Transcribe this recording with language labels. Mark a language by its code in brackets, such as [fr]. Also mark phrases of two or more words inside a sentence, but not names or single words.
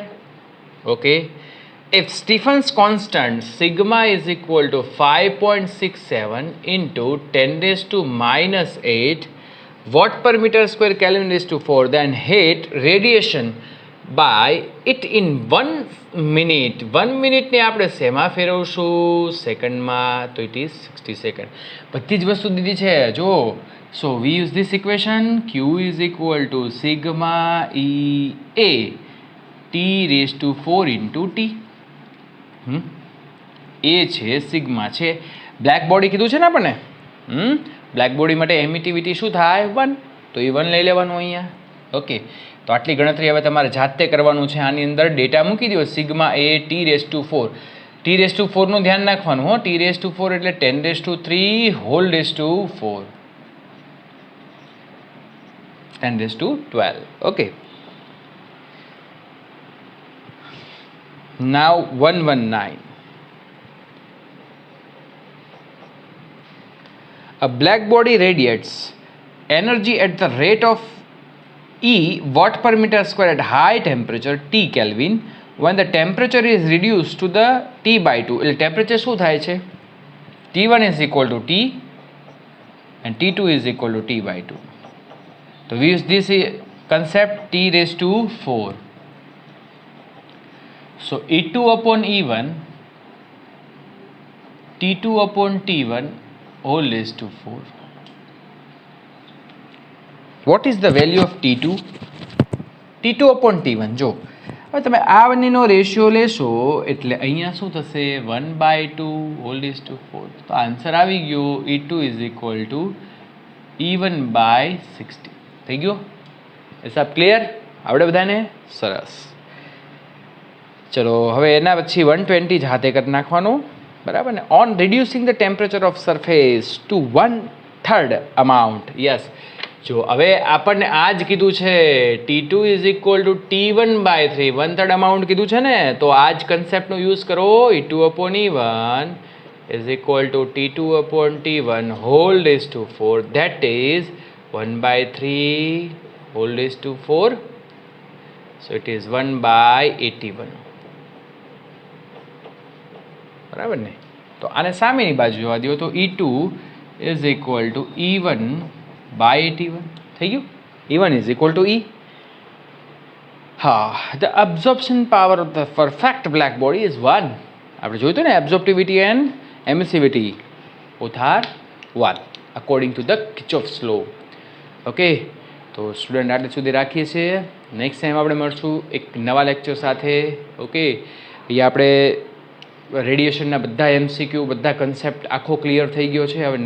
[en] Okay, if Stephen's constant sigma is equal to 5.67 into 10⁻⁻8 watt per meter square Kelvin raised to 4, then heat radiation by it in 1 minute. [gu] 1 minute ને આપણે શેમાં ફેરવશું? સેકન્ડમાં. તો [en] it is 60 second. [gu] બધી જ વસ્તુ દીધી છે જો. [en] So we use this equation. Q is equal to sigma EA T⁴ into T. [gu] એ છે સિગ્મા છે. બ્લેક બોડી કીધું છે ને આપણને. બ્લેક બોડી માટે એમિટિવિટી શું થાય 1, તો એ 1 લઈ લેવાનું અહીંયા. ઓકે, તો આટલી ગણતરી હવે તમારે જાતે કરવાનું છે. આની અંદર ડેટા મૂકી દો સિગ્મા એ T⁴. T⁴ નું ધ્યાન રાખવાનું હો. T⁴ એટલે 10⁻³ [en] whole raise to 4, [gu] 10⁻12. [en] Okay. Now 119. A black body radiates energy at the rate of E watt per meter square at high temperature T Kelvin when the temperature is reduced to the T/2. [gu] એટલે ટેમ્પરેચર શું થાય છે? [en] T1 is equal to T and T2 is equal to T/2. So we use this concept T⁴. So E2 upon E1, T2 upon T1 whole raised to 4. What is the value of T2? T2 upon T1. [gu] જો હવે તમે આ બંનેનો રેશિયો લેશો એટલે અહીંયા શું થશે 1/2 [en] whole raise to 4. [gu] તો આન્સર આવી ગયો [en] E2 is equal to E1/60. [gu] થઈ ગયો? એ સબ ક્લિયર? આવડે બધાને? સરસ. ચલો હવે એના પછી 120 જાતે કરી નાખવાનું, બરાબર ને. [en] On reducing the temperature of surface to 1/3 amount. [gu] યસ, જો હવે આપણને આ જ કીધું છે [en] T2 is equal to T1/3, [gu] 1/3 અમાઉન્ટ કીધું છે ને, તો આ જ કન્સેપ્ટનો યુઝ કરો. [en] E2 upon E1 is equal to T2 upon T1 whole raised to 4, that is 1/3 whole raised to 4. So it is 1/81. [gu] બરાબર ને? તો આને સામેની બાજુ જોવા દો તો [en] E2 is equal to E1/81. [gu] થઈ ગયું? [en] E1 is equal to E. હા, the absorption power of the perfect black body is 1. [gu] આપણે જોયું ને [en] absorptivity and emissivity both are 1 according to the Kirchhoff's law. [gu] ઓકે, તો સ્ટુડન્ટ આટલે સુધી રાખીએ છીએ. નેક્સ્ટ ટાઈમ આપણે મળશું એક નવા લેક્ચર સાથે. ઓકે, એ આપણે રેડિયેશનના બધા MCQ બધા કન્સેપ્ટ આખો ક્લિયર થઈ ગયો છે.